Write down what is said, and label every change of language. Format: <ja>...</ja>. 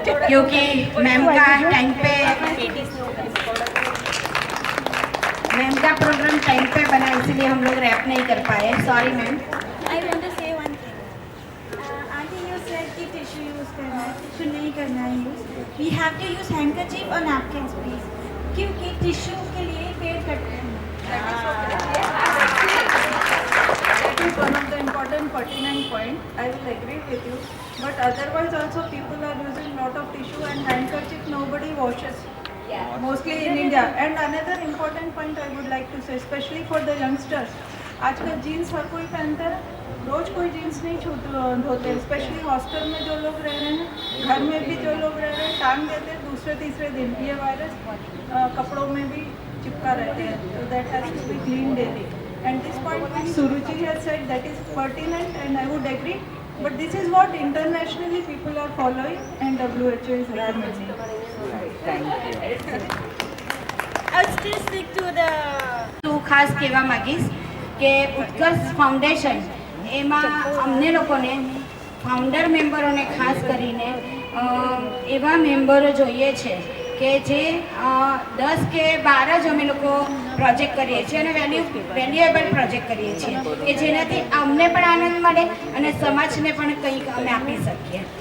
<hi>क्योंकि मैम का टाइम पे मैम का प्रोग्राम टाइम पे बना, इसलिए हम लोग रैप नहीं कर पाए.</hi> <en>Sorry ma'am. I want to say one thing. Auntie, you said</en> <hi>कि tissue use करना है, tissue नहीं करना है use.</hi> <en>We have to use handkerchief or napkins, please.</en> <hi>क्योंकि tissue के लिए पेड़ कटते हैं.</hi> <en>That is one of the important pertinent point. I will agree with you. But otherwise also people are using lot of tissue and handkerchief nobody washes. Mostly in India. And another important point I would like to say, especially for the youngsters.</en> <hi>आजकल jeans हर कोई पहनता है, रोज कोई jeans नहीं धोते. Specially hostel में जो लोग रह रहे हैं, घर में भी जो लोग रह रहे हैं, टांग देते हैं दूसरे तीसरे दिन. ये वायरस कपड़ों में भी चिपका रहते हैं.</hi> <en>So that has to be cleaned daily. And this point which Suruchi has said, that is pertinent and I would agree. But this is what internationally people are following and WHO is recommending. I'll still stick to the</en> <gu>તું ખાસ કહેવા માંગીશ કે ઉત્કર્ષ foundation એમાં અમને લોકોને founder મેમ્બરોને ખાસ કરીને એવા મેમ્બરો જોઈએ છે કે જે 10 કે 12 જ અમે લોકો પ્રોજેક્ટ કરીએ છીએ અને વેલ્યુએબલ પ્રોજેક્ટ કરીએ છીએ કે જેનાથી અમને પણ આનંદ મળે અને સમાજને પણ કંઈક અમે આપી શકીએ.</gu>